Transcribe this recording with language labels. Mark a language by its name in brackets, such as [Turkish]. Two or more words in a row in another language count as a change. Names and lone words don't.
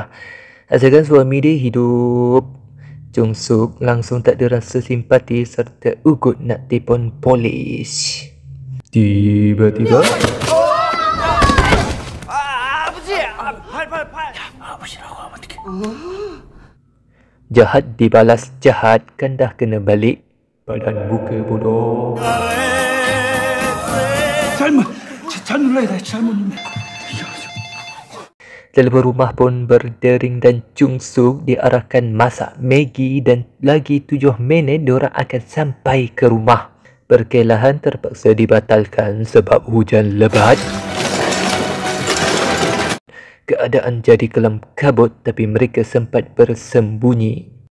[Malay] Asalkan suami dia hidup. Chung Suk langsung tak ada rasa simpati serta ugut nak telefon polis. Tiba-tiba jahat dibalas jahat, kan dah kena balik badan buka bodoh. [Korean] 잘못 눌러야 돼. 잘못 눌러. [Malay] Telefon rumah pun berdering dan Chung Suk diarahkan masak Maggi dan lagi 7 minit diorang akan sampai ke rumah. Perkelahan terpaksa dibatalkan sebab hujan lebat. Keadaan jadi kelam kabut tapi mereka sempat bersembunyi.